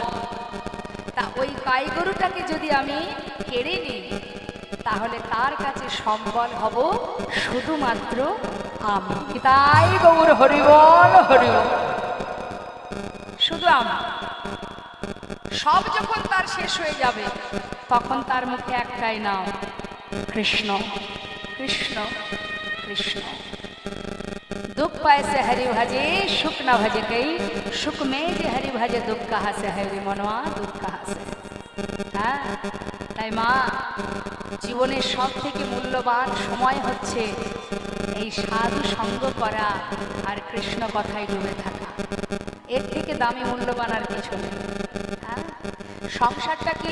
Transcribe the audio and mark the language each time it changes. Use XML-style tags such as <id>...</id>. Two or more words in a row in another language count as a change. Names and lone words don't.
<bn>তা ওই গাই গরুটাকে যদি আমি কেড়ে নিই তাহলে তার কাছে সম্বল হব শুধুমাত্র আমি, তাই গৌর হরিবল হরিবল। শুধু আমি। সব যখন তার শেষ হয়ে যাবে তখন তার মুখে একটাই নাম, কৃষ্ণ কৃষ্ণ কৃষ্ণ।</bn> <hi>दुख पाए से हरि भजे सुख न भजे कई, सुख में जे हरि भजे दुख कहाँ से है रे मनवा, दुख कहाँ से।</hi> <bn>হ্যাঁ, তাই মা জীবনের সব থেকে মূল্যবান সময় হচ্ছে এই সাধু সঙ্গ করা আর কৃষ্ণ কথায় ডুবে থাকা। এর থেকে দামি মূল্যবান আর কিছু নেই। হ্যাঁ, সংসারটা কি?</bn>